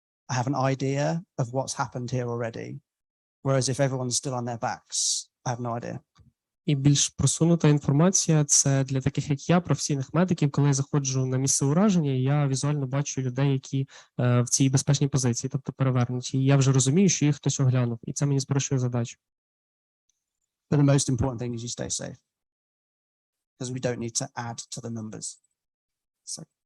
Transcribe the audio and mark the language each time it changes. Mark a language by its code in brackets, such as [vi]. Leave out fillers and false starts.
[en] I have an idea of what's happened here already. Whereas if everyone's still on their backs, I have no idea. [uk] І більш просунута інформація – це для таких, як я, професійних медиків, коли я заходжу на місце ураження, я візуально бачу людей, які в цій безпечній позиції, тобто перевернуті. І я вже розумію, що їх хтось оглянув, і це мені спрощує задачу. [en] But the most important thing is you stay safe. Because we don't need to add to the numbers. So.